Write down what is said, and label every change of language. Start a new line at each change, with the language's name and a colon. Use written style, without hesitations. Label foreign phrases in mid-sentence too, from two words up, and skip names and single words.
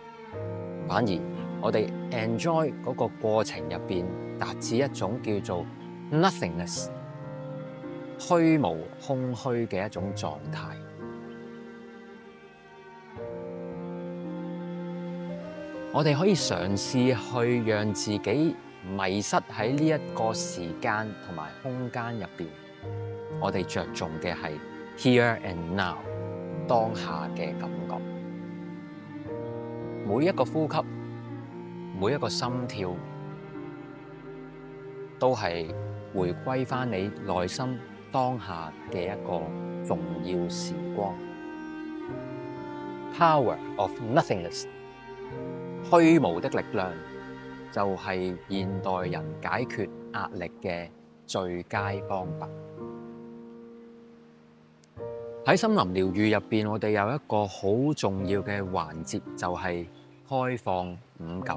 Cantonese: 反而我哋 enjoy 嗰個過程入邊，達至一種叫做 nothingness 虛無空虛嘅一種狀態。我哋可以嘗試去讓自己迷失喺呢一個時間同埋空間入邊。我哋着重嘅係
English: here and now
Cantonese: 當下嘅感覺。每一個呼吸，每一個心跳，都係回歸返你內心當下嘅一個重要時光。
English: Power of nothingness，
Cantonese: 虛無的力量，就係現代人解決壓力嘅最佳方法。喺森林療癒入邊，我哋有一個好重要嘅環節，就係開放五感。